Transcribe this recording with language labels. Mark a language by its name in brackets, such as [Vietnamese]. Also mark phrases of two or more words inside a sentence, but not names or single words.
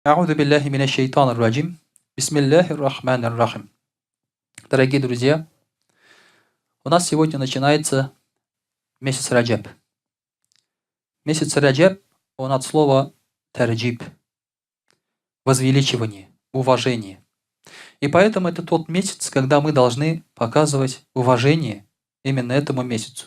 [Arabic] أعوذ بالله من الشيطان الرجيم. بسم الله الرحمن الرحيم. [Russian] Дорогие друзья, у нас сегодня начинается месяц Раджаб. Месяц Раджаб, он от слова тарджиб, возвеличивание, уважение. И поэтому это тот месяц, когда мы должны показывать уважение именно этому месяцу.